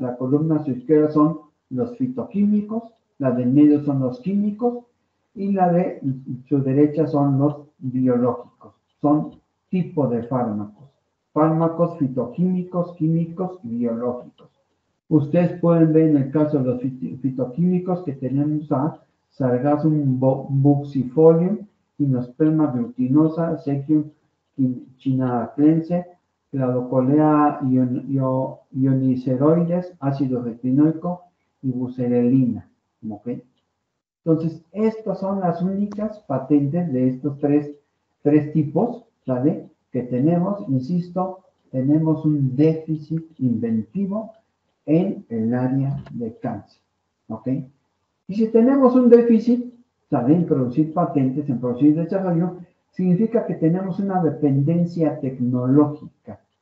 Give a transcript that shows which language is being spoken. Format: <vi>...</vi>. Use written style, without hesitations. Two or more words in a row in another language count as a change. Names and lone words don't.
<es>La columna a su izquierda son los fitoquímicos, la de en medio son los químicos y la de su derecha son los biológicos. Son tipo de fármacos. Fármacos fitoquímicos, químicos y biológicos. Ustedes pueden ver en el caso de los fitoquímicos que tenemos a Sargassum buxifolium, Gymnosperma glutinosa, Sequium chinaclense, Cladocolea ioniceroides, ácido retinoico y buserelina. ¿Okay? Entonces, estas son las únicas patentes de estos tres tipos, ¿vale? Que tenemos, insisto, tenemos un déficit inventivo en el área de cáncer. ¿Ok? Y si tenemos un déficit, ¿vale? En producir patentes, en producir desarrollo, significa que tenemos una dependencia tecnológica.</es>